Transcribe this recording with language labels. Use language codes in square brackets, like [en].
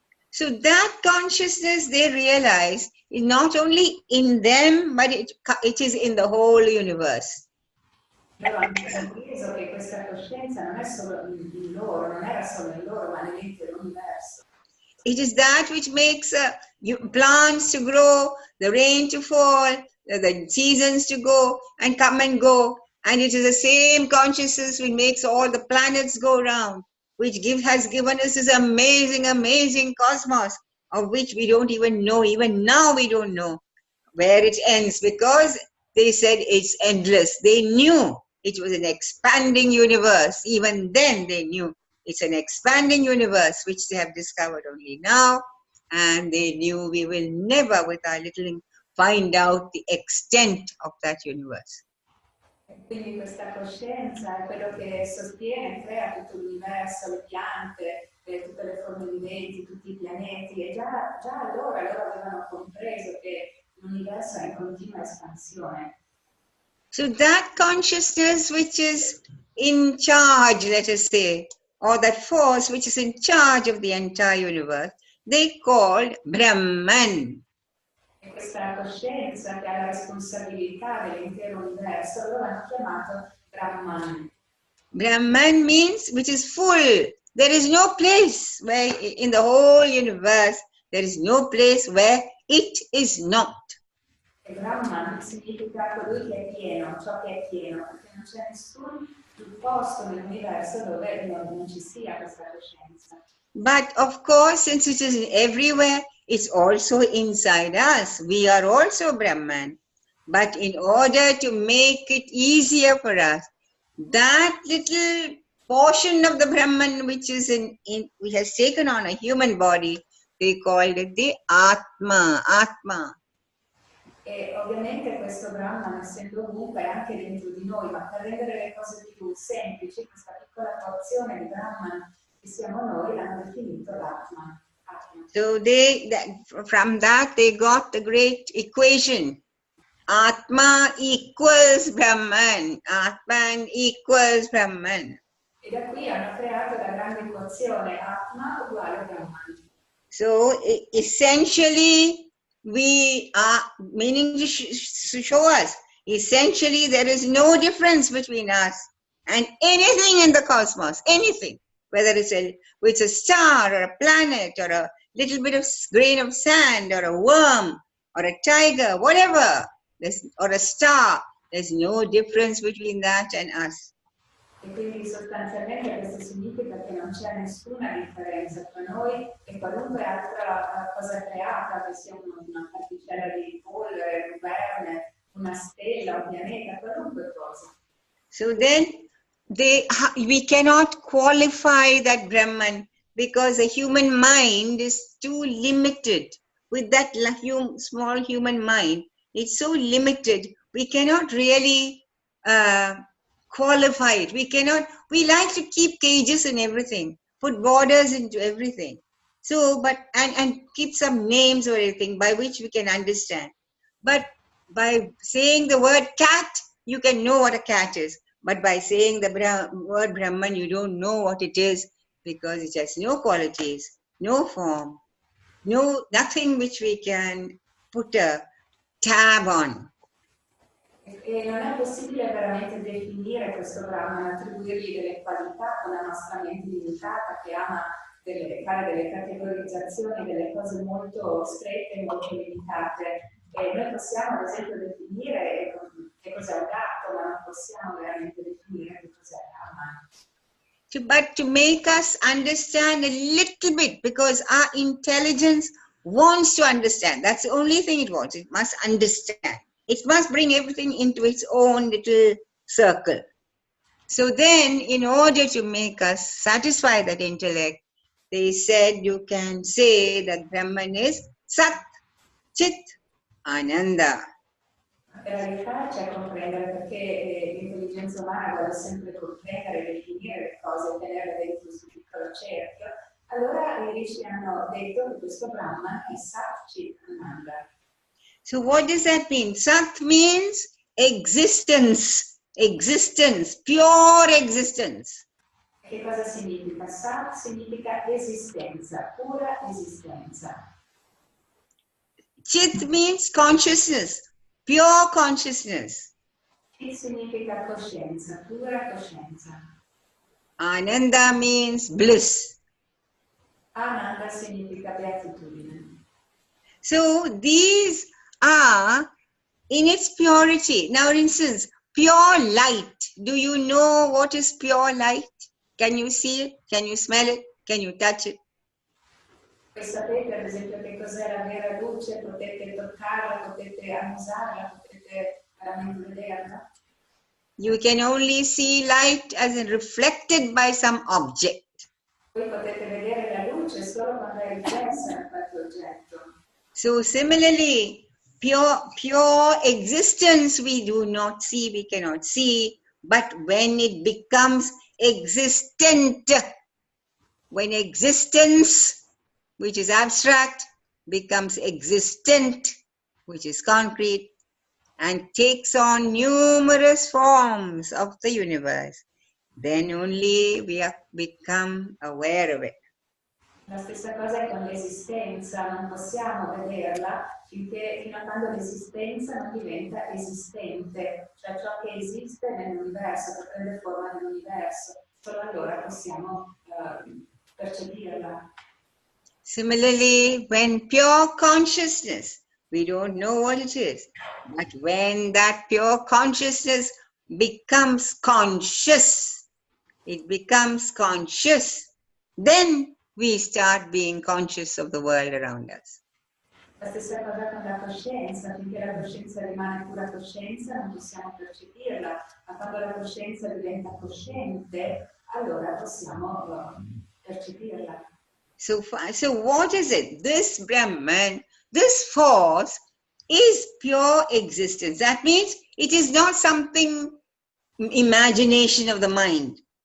[en] So that consciousness, they realize, is not only in them, but it is in the whole universe. [it] Loro hanno compreso che questa coscienza non è solo in loro, non era solo in loro, ma nell'intero universo. [en] It is that which makes plants to grow, the rain to fall, the seasons to go and come and go. And it is the same consciousness which makes all the planets go round, which has given us this amazing, amazing cosmos, of which we don't even know. Even now we don't know where it ends, because they said it's endless. They knew it was an expanding universe. Even then they knew it's an expanding universe, which they have discovered only now. And they knew we will never, with our little, find out the extent of that universe. [it] Quindi questa coscienza è quello che sostiene e crea tutto l'universo, le piante, tutte le forme viventi, tutti i pianeti, e già allora loro avevano compreso che l'universo è in continua espansione. [en] So that consciousness which is in charge, let us say, or that force which is in charge of the entire universe, they called Brahman. [it] E questa coscienza che ha la responsabilità dell'intero universo, loro hanno chiamato Brahman. [en] Brahman means which is full. There is no place where in the whole universe, there is no place where it is not. [it] E Brahman significa colui che è pieno, ciò che è pieno, perché non c'è nessun posto nell'universo dove non ci sia questa coscienza. [en] But of course, since it is everywhere, it's also inside us. We are also Brahman. But in order to make it easier for us, that little portion of the Brahman which is which has taken on a human body, they called it the Atma. [it] E ovviamente questo Brahman, essendo ovunque, è anche dentro di noi, ma per rendere le cose più semplici, questa piccola porzione di Brahman che siamo noi l'hanno definito l'Atma. [en] So from that they got the great equation. Atma equals Brahman. Atman equals Brahman. [it] E da qui hanno creato la grande equazione Atma uguale Brahman. [en] So essentially, we are meaning to show us, essentially there is no difference between us and anything in the cosmos, anything, whether it's a star or a planet or a little bit of grain of sand or a worm or a tiger, whatever. or a star. There's no difference between that and us. [it] E quindi sostanzialmente questo significa che non c'è nessuna differenza tra noi e qualunque altra cosa creata, che sia una particella di polvere, un verme, una stella, un pianeta, qualunque cosa. [en] So then we cannot qualify that Brahman because the human mind is too limited. With that small human mind, it's so limited. We cannot really qualify it. We like to keep cages in everything, put borders into everything. So, and keep some names or anything by which we can understand. But by saying the word cat, you can know what a cat is. But by saying the word Brahman, you don't know what it is because it has no qualities, no form, nothing which we can put a tab on. [it] E non è possibile veramente definire questo Brahman, attribuirgli delle qualità con la nostra mente limitata che ama fare delle categorizzazioni, delle cose molto strette e molto limitate. E noi possiamo ad esempio definire che cos'è un gatto, ma non possiamo veramente definire che cos'è Brahman. [en] But to make us understand a little bit, because our intelligence wants to understand. That's the only thing it wants. It must understand. It must bring everything into its own little circle. So then, in order to make us satisfy that intellect, they said you can say that Brahman is Sat, Chit, Ananda. [it] Per aiutarci a comprendere, perché l'intelligenza umana vuole sempre comprendere, definire le cose e tenerle dentro il suo piccolo cerchio, allora i rishi hanno detto che questo Brahman è Sat Chit Ananda. [en] So what does that mean? Sat means existence, pure existence. [it] Che cosa significa? Sat significa esistenza, pura esistenza. [en] Chit means consciousness, pure consciousness. [it] Chit significa coscienza, pura coscienza. [en] Ananda means bliss. [it] Ananda significa beatitudine. [en] So these are in its purity. Now, for instance, pure light. Do you know what is pure light? Can you see it? Can you smell it? Can you touch it? [it] E sapete ad esempio che cos'è la vera luce? Potete toccarla, potete annusarla, potete veramente vederla? [en] You can only see light as reflected by some object. [it] Voi potete vedere la luce solo quando è riflessa da qualche oggetto. [en] So similarly, pure existence we do not see, we cannot see, but when it becomes existent, when existence, which is abstract, becomes existent, which is concrete, and takes on numerous forms of the universe, then only we become aware of it. [it] La stessa cosa è con l'esistenza, non possiamo vederla fino a quando l'esistenza non diventa esistente, cioè ciò che esiste nell'universo, che prende forma nell'universo, solo allora possiamo percepirla. [en] Similarly, when pure consciousness, we don't know what it is, but when that pure consciousness becomes conscious, it becomes conscious, then we start being conscious of the world around us. [it] La stessa cosa con la coscienza, finché la coscienza rimane pura coscienza non possiamo percepirla, ma quando la coscienza diventa cosciente, allora possiamo percepirla. [en] So what is it? This Brahman, this force is pure existence. That means it is not something imagination of the mind.